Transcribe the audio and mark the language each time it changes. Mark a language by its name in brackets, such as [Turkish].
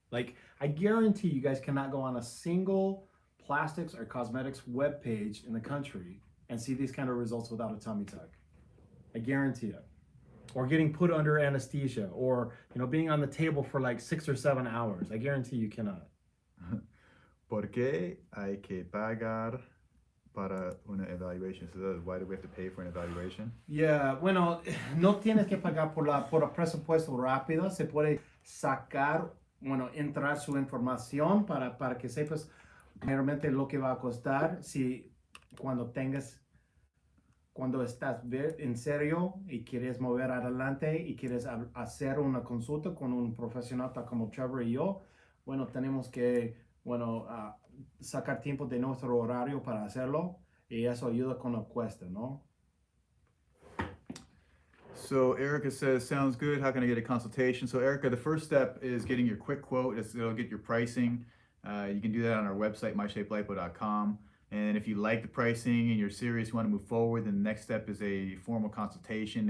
[English] Like, I guarantee you guys cannot go on a single plastics or cosmetics web page in the country and see these kind of results without a tummy tuck. I guarantee it. Or getting put under anesthesia, or you know, being on the table for like 6 or 7 hours. I guarantee you cannot. [Spanish] Porque hay que pagar para una evaluation? [English] So why do we have to pay for an evaluation? [Spanish] Yeah, bueno, no tienes que pagar por el presupuesto rápido. Se puede sacar, bueno, entrar su información para que sepas realmente lo que va a costar si cuando estás en serio y quieres mover adelante y quieres hacer una consulta con un profesional como Trevor y yo, bueno, tenemos que, bueno, sacar tiempo de nuestro horario para hacerlo. y eso ayuda con la cuesta, ¿no? [English] So Erica says, sounds good. How can I get a consultation? So Erica, the first step is getting your quick quote. It'll get your pricing. You can do that on our website, myshapelipo.com. And if you like the pricing and you're serious, you want to move forward, then the next step is a formal consultation.